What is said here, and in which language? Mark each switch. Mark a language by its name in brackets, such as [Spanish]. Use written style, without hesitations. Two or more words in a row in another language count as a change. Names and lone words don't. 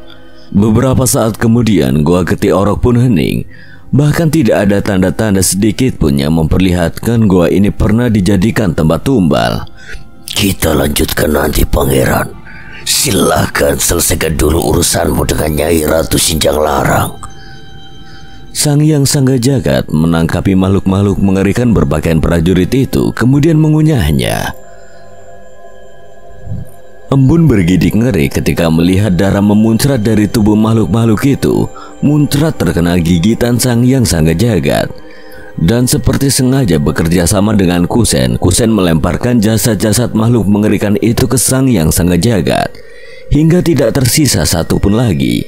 [Indonesian] Beberapa saat kemudian Gua Geti Orok pun hening. Bahkan tidak ada tanda-tanda sedikit pun yang memperlihatkan gua ini pernah dijadikan tempat tumbal. Kita lanjutkan nanti, pangeran. Silahkan selesaikan dulu urusanmu dengan Nyai Ratu Sinjang Larang. Sang Hyang Sangga Jagat menangkapi makhluk-makhluk mengerikan berpakaian prajurit itu, kemudian mengunyahnya. Embun bergidik ngeri ketika melihat darah memuncrat dari tubuh makhluk-makhluk itu. Muncrat terkena gigitan Sang Hyang Sangga Jagat. Dan seperti sengaja bekerja sama dengan Kusen, Kusen melemparkan jasad-jasad makhluk mengerikan itu ke Sang Hyang Sangga Jagat, hingga tidak tersisa satu pun lagi.